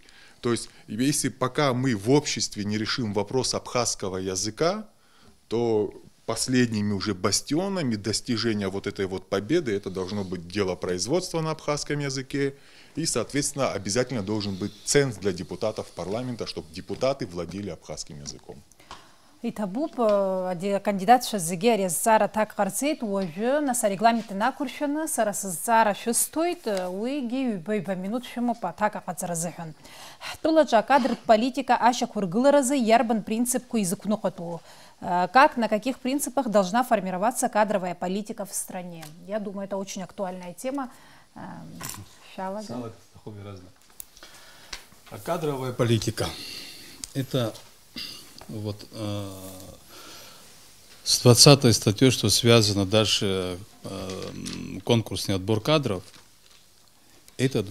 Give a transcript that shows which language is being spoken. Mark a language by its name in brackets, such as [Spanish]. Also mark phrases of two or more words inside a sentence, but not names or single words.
[Russian] То есть если пока мы в обществе не решим вопрос абхазского языка, то последними уже бастионами достижения вот этой вот победы это должно быть делопроизводство на абхазском языке. И, соответственно, обязательно должен быть ценз для депутатов парламента, чтобы депутаты владели абхазским языком. [Abkhazian] Иҭабуп акандидатцәа зегьы ари азҵаара аҭак ҟарҵеит, уажәы нас арегламент инақәыршәаны сара сызҵаара шәысҭоит, уигьы ҩба минут шәымоуп аҭак аҟаҵара азыҳәан. Ҳтәылаҿы акадратә политика ашьақәыргыларазы иарбан принципқәа изықәныҟатәу? [Russian] Как, на каких принципах должна формироваться кадровая политика в стране? Я думаю, это очень актуальная тема. А кадровая политика – это вот с 20-й статьей, что связано дальше конкурсный отбор кадров, этот